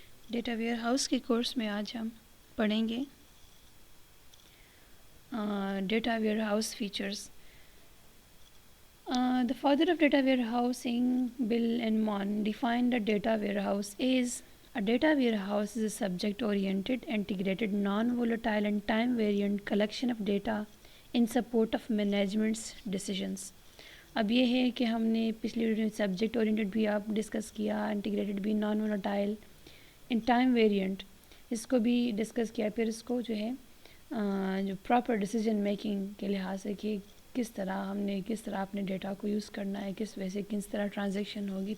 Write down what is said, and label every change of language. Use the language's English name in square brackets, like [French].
[Urdu] Data where house کے course میں آج ہم پڑھیں گے data where house features. [English] The father of data warehousing, Bill Enman, defined a data warehouse as a data warehouse is a subject-oriented, integrated, non-volatile and time-variant collection of data in support of management's decisions. [Urdu] اب یہ ہے کہ ہم نے پچھلی video میں subject oriented بھی آپ ڈسکس کیا، انٹیگریٹڈ بھی، naan volatile, in time variant اس کو بھی ڈسکس کیا. پھر اس کو جو ہے جو پراپر ڈیسیجن میکنگ کے لحاظ سے کہ کس طرح اپنے ڈیٹا کو یوز کرنا ہے، کس طرح ٹرانزیکشن ہوگی.